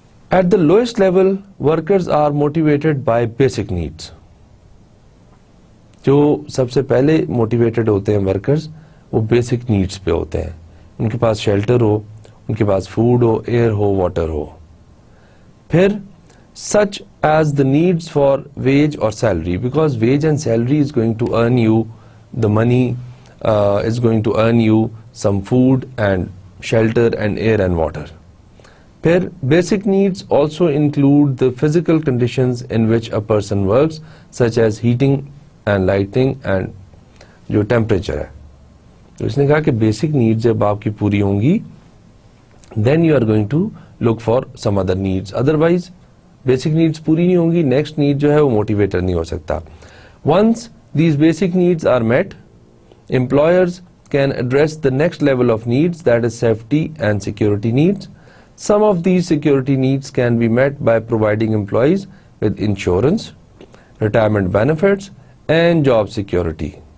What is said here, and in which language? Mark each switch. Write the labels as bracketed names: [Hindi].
[English] At the lowest level workers are motivated by basic needs. [Urdu] جو سب سے پہلے motivated ہوتے ہیں ورکرز وہ بیسک نیڈس پہ ہوتے ہیں. ان کے پاس شیلٹر ہو, ان کے پاس فوڈ ہو, ایئر ہو, واٹر ہو. پھر [English] such as the needs for wage or salary, because wage and salary is going to earn you the money, is going to earn you some food and shelter and air and water. Then basic needs also include the physical conditions in which a person works, such as heating and lighting and [Urdu] جو [English] temperature [Urdu] ہے. تو اس نے کہا کہ basic need جب آپ کی پوری ہوں گی [English] then you are going to look for some other needs. [Urdu] Otherwise basic needs پوری نہیں ہوں گی, نیکسٹ نیڈ جو ہے وہ موٹیویٹر نہیں ہو سکتا. [English] Once these basic needs are met, employers can address the next level of needs, that is safety and security needs. Some of these security needs can be met by providing employees with insurance, retirement benefits and job security.